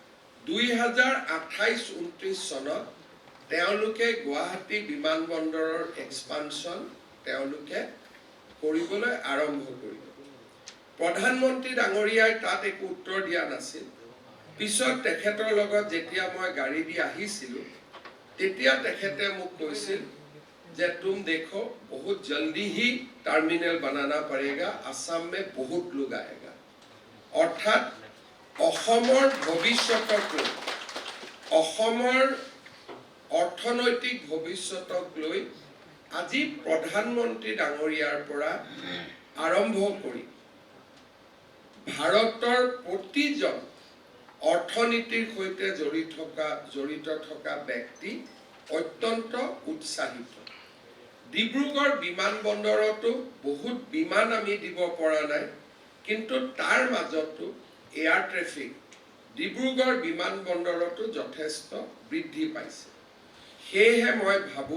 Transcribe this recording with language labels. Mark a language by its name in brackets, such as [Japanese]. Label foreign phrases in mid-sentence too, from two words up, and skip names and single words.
[Assamese] 2028-29 চনত তেওঁলোকে গুৱাহাটী বিমানবন্দৰৰ এক্সপানশন তেওঁলোকে কৰিবলৈ আৰম্ভ কৰিব প্ৰধানমন্ত্ৰী ডাঙৰীয়াই তাত একো উত্তৰ দিয়া নাছিল পিছত তেখেতৰ লগত যেতিয়া মই গাড়ী দি আহিছিল তেতিয়া তেখেতে মোক কৈছিল যে [Hindi] तुम देखो बहुत जल्दी ही टर्मिनल बनाना पड़ेगा असम में बहुत लोग आएगा [Assamese] अर्थात অসমৰ ভৱিষ্যতক লৈ অসমৰ অৰ্থনৈতিক ভৱিষ্যতক লৈ আজি প্ৰধানমন্ত্ৰী ডাঙৰীয়াৰ পৰা আৰম্ভ কৰি ভাৰতৰ প্ৰতিজন অৰ্থনীতিৰ সৈতে জড়িত থকা ব্যক্তি অত্যন্ত উৎসাহিত ডিব্ৰুগড় বিমানবন্দৰতো বহুত বিমান আমি দিব পৰা নাই কিন্তু তাৰ মাজতো এয়াৰ ট্ৰেফিক ডিব্ৰুগড় বিমানবন্দৰতো যথেষ্ট বৃদ্ধি পাইছে সেয়েহে মই ভাবো